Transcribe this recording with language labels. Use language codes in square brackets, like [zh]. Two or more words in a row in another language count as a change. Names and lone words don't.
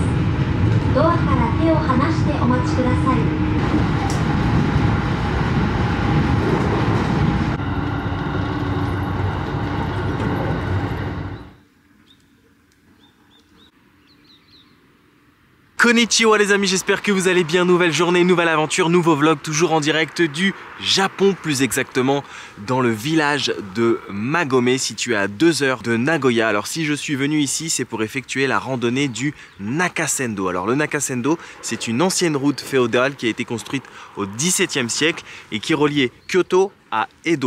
[ja] ドアから手を離してお待ちください。 [fr] Konnichiwa les amis, j'espère que vous allez bien. Nouvelle journée, nouvelle aventure, nouveau vlog, toujours en direct du Japon, plus exactement dans le village de Magome, situé à 2 heures de Nagoya. Alors si je suis venu ici, c'est pour effectuer la randonnée du Nakasendo. Alors le Nakasendo, c'est une ancienne route féodale qui a été construite au XVIIe siècle et qui reliait Kyoto à Edo.